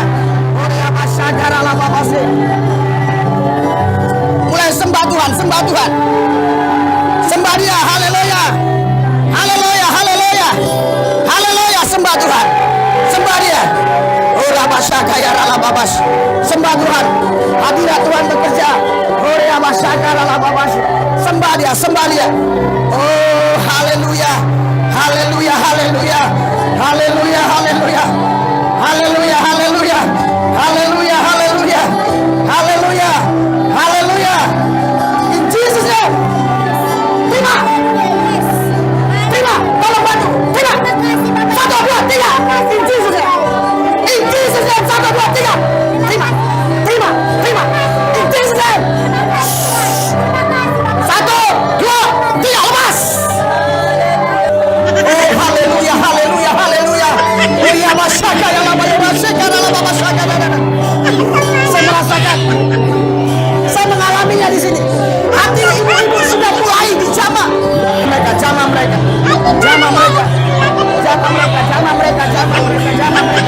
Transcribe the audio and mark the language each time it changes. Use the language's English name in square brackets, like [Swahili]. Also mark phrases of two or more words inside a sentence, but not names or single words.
[Indonesian] Oh ya masyaka dalam masyaka. Mulai sembah Tuhan, sembah Tuhan, sembah Dia. Haleluya, haleluya, haleluya. Haleluya, sembah Tuhan, sembah Dia. Oh rabasyaka ya ralababas, sembah Tuhan, hadirat Tuhan bekerja. Oh rabasyaka ralababas, sembah Dia, sembah Dia. Oh haleluya, haleluya, haleluya, haleluya, haleluya, haleluya, haleluya, haleluya, haleluya, haleluya, haleluya. [English] In Jesus name, [Indonesian] terima. Terima, tolong bantu. Terima. 1, 2, 3. [English] In Jesus name. In Jesus name. 1, 2, 3. [Indonesian] Terima. Terima. Terima. [English] In Jesus name. 1, 2, 3. [Indonesian] Lepas. Oh haleluya, haleluya, haleluya. Oh ya masyaka ya lama ya masyaka dalam masyaka. Saya merasakan, saya mengalaminya di sini. Hati ibu-ibu sudah mulai dijamah. Mereka jamah mereka, jamah mereka, jamah mereka, jamah mereka, jamah mereka, jamah mereka.